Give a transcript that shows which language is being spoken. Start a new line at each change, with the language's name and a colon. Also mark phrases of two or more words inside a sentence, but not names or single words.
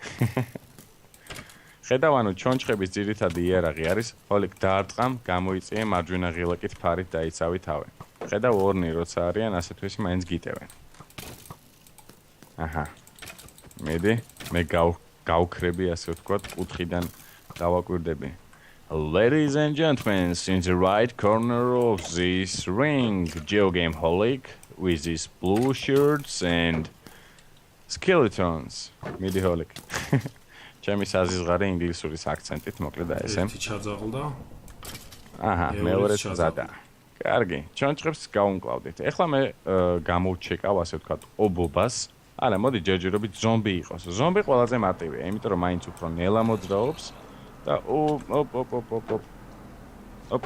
Georgian: ხედავ, ანუ ჩონჩხების ძირითადი იარაღი არის Holic დაარტყამ, გამოიწიე მარჯვენა ღილაკით ფარით დაიცავი თავი. ხედავ, ორნი როცა არიან, ასეთვისი მაინც გიტევენ. აჰა. მიდი, მე გავქრები, ასე ვთქვათ, კუთხიდან დავაკვირდები.
English: Ladies and gentlemen, in the right corner of this ring, GeoGameHolic with his blue shirts and skeletons.
Georgian: მიდი Holic. ჩემი საზღარი ინგლისურის აქცენტით, მოკლედ ესე. ერთი ჩაძაღლდა. აჰა, მეორე ზადა. კარგი, ჩონჩხებს გავუმკლავდით. ეხლა მე გამოვჩეკავ, ასე ვთქვათ, ობობას. არა, მოდი ჯერჯერობით ზომბი იყოს. ზომბი ყველაზე მარტივია, იმიტომ რომ მაინც უფრო ნელა მოძრაობს და ოპ.